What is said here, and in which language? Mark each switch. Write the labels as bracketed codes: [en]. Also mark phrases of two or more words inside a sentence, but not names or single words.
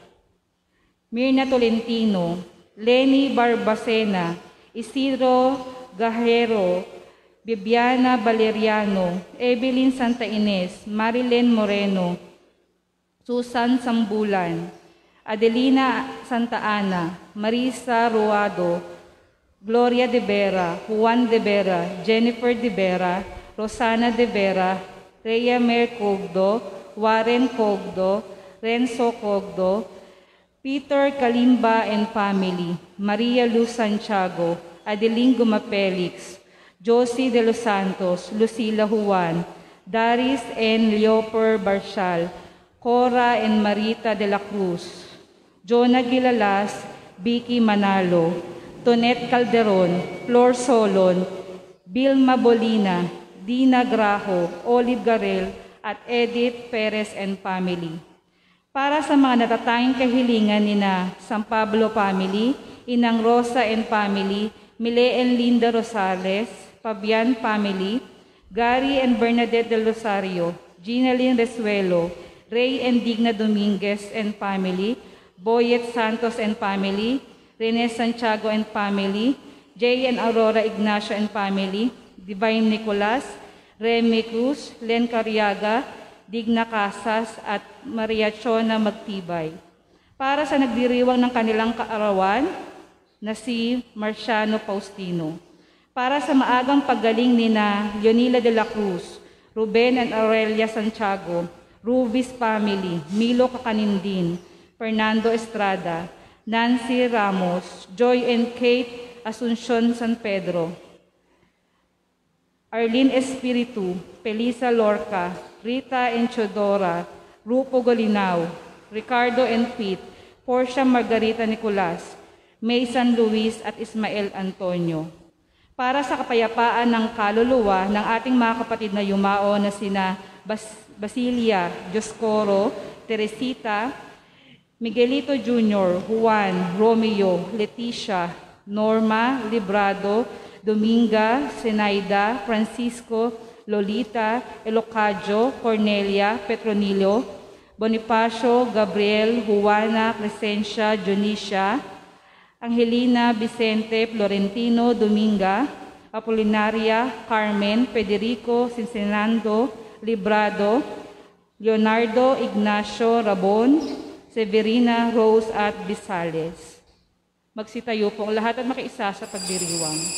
[tl] Mirna Tolentino, Lenny Barbacena, Isidro Gajero, Bibiana Valeriano, Evelyn Santa Ines, Marilyn Moreno, Susan Sambulan, Adelina Santa Ana, Marisa Ruado, Gloria de Vera, Juan de Vera, Jennifer de Vera, Rosana de Vera, Rhea Mer Cogdo, Warren Cogdo, Renzo Cogdo, Peter Kalimba [en] and family, [tl] Maria Luz Santiago, Adeline Gumafelix, Josie de los Santos, Lucila Juan, Daris and Leoper Barshal, Cora and Marita de la Cruz, Jonah Gilalas, Vicky Manalo, Tonet Calderon, Flor Solon, Vilma Bolina, Dina Grajo, Olive Garel, at Edith Perez [en] and family. [tl] Para sa mga natatanging kahilingan ni na San Pablo family, Inang Rosa [en] and family, [tl] Mile and Linda Rosales, Fabian family, Gary and Bernadette del Rosario, Ginalyn Resuelo, Ray and Digna Dominguez [en] and family, [tl] Boyet Santos [en] and family, [tl] Rene Santiago [en] and family, [tl] Jay and Aurora Ignacio [en] and family, [tl] Divine Nicolas, Remy Cruz, Len Cariaga, Digna Casas, at Maria Chona Magtibay. Para sa nagdiriwang ng kanilang kaarawan na si Marciano Faustino. Para sa maagang paggaling ni na Leonila de la Cruz, Ruben and Aurelia Santiago, Rubis family, Milo Kakanindin, Fernando Estrada, Nancy Ramos, Joy and Kate Asuncion San Pedro, Arlene Espiritu, Felisa Lorca, Rita and Chodora, Rupo Golinao, Ricardo and Pete, Portia Margarita Nicolas, May San Luis at Ismael Antonio. Para sa kapayapaan ng kaluluwa ng ating mga kapatid na yumao na sina Basilia, Dioscoro, Teresita, Miguelito Jr., Juan, Romeo, Leticia, Norma, Librado, Dominga, Zenaida, Francisco, Lolita, Elocadio, Cornelia, Petronilio, Bonifacio, Gabriel, Juana, Crescencia, Jonicia, Angelina, Vicente, Florentino, Dominga, Apolinaria, Carmen, Federico, Cincinando, Librado, Leonardo, Ignacio, Rabon, Severina, Rose, at Bisales. Magsitayo po ang lahat at makiisa sa pagdiriwang.